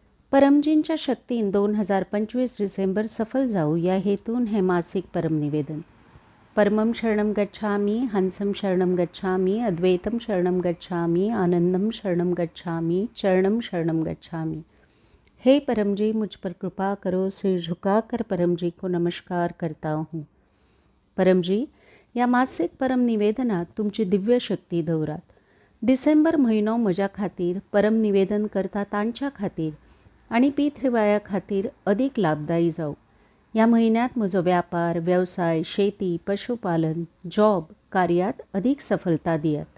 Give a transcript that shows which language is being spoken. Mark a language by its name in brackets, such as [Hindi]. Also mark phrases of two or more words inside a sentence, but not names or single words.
[Marathi] परमजींच्या शक्तीन 2025 डिसेंबर सफल जाऊ या हेतून हे मासिक परमनिवेदन. [Sanskrit] परमं शरणं गच्छामि, हंसं शरणं गच्छामि, अद्वैतं शरणं गच्छामि, आनंदम शरणं गच्छामि, चरणं शरणं गच्छामि. [Hindi] हे परमजी, मुझ पर कृपा करो. सिर झुकाकर परमजी को नमस्कार करता हूँ. [Marathi] परमजी, या मासिक परमनिवेदनात तुमची दिव्य शक्ती दौरात. [Konkani] डिसेंबर म्हयनो म्हज्या खातीर परमनिवेदन करता तांच्या खातीर आणि पी3वाया खातीर अधिक लाभदायी जाऊ. या म्हयन्यात म्हजो व्यापार, व्यवसाय, शेती, पशुपालन, जॉब कार्यात अधिक सफलता दियात.